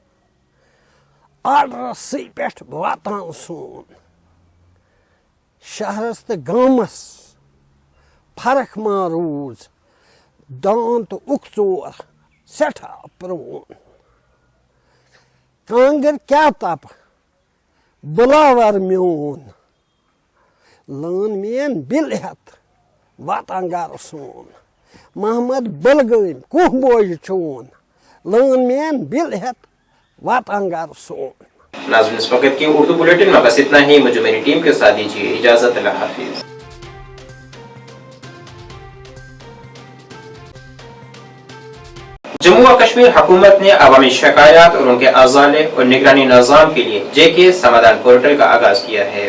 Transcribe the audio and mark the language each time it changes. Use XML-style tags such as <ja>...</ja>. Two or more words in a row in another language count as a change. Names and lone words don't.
<ks>आर्डरस पे वातान सोन शहरस तो गामस फर्क मा रूज दान तो उकचोर सठा प्रोन कांगर क्या तप बुलावर म्यून लन मेन बिल हेत वातान गर सोन मोहम्मद बलगम कुह बोज चोन लन मेन बिल हेत वातान गर सोन।</ks> <ur>ناظرین، اس وقت کی اردو بلیٹن میں بس اتنا ہی۔ مجھے میری ٹیم کے ساتھ دیجیے اجازت. اللہ حافظ. جموں اور کشمیر حکومت نے عوامی شکایت اور ان کے ازالے اور نگرانی نظام کے لیے JK سمادھان پورٹل کا آغاز کیا ہے.</ur>